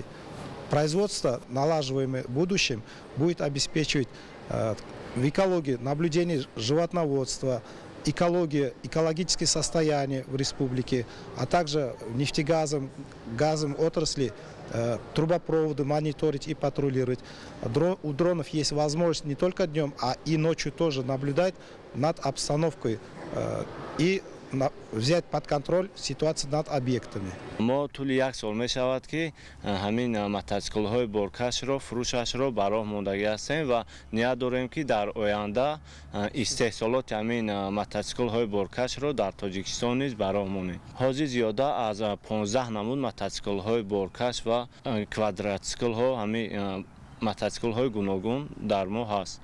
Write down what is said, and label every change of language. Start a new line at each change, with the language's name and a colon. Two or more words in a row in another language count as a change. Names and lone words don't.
Russian: Производство, налаживаемое в будущем, будет обеспечивать в экологии наблюдение животноводства, экологическое состояние в республике, а также нефтегазом, газом отрасли, трубопроводы мониторить и патрулировать. У дронов есть возможность не только днем, а и ночью тоже наблюдать над обстановкой и взять под контроль ситуацию над объектами.
Tajik: мо тӯли як сол мешавад ки ҳамин мотоциклҳои боркашро фурӯшашро ба роҳ мондагӣ ҳастем ва ният дорем ки дар оянда истеҳсолоти ҳамин мотоциклҳои боркашро дар Тоҷикистон низ ба роҳ монем. ҳозир зиёда аз 15 намуд мотоциклҳои боркаш ва квадроциклҳо ҳамин мотоциклҳои гуногун дар мо ҳаст.